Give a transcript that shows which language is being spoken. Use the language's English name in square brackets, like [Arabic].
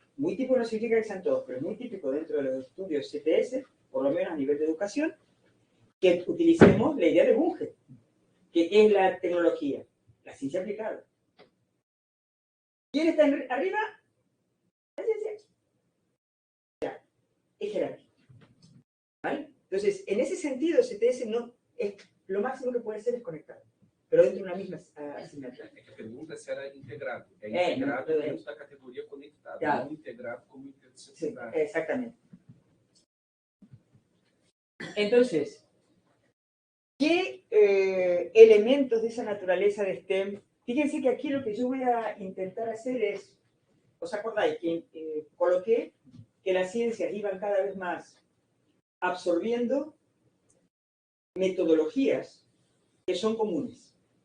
[Spanish] Muy típico no significa que sean todos, pero es muy típico dentro de los estudios CTS, por lo menos a nivel de educación, que utilicemos la idea de Bunge, que es la tecnología, la ciencia aplicada. ¿Quién está arriba? La ciencia. Ya, es jerárquico. ¿Vale? Entonces, en ese sentido, CTS no es lo máximo que puede ser es conectado, pero dentro de una misma asignatura. [Portuguese] É que a pergunta é se era integrado. É integrado dentro da categoria conectado, claro. Não integrado como interdisciplinar. [Spanish] Sí, exactamente. Entonces, ¿qué elementos de esa naturaleza de STEM? Fíjense que aquí lo que yo voy a intentar hacer es ¿os acordáis que coloqué que las ciencias iban cada vez más absorbiendo metodologías que son comunes?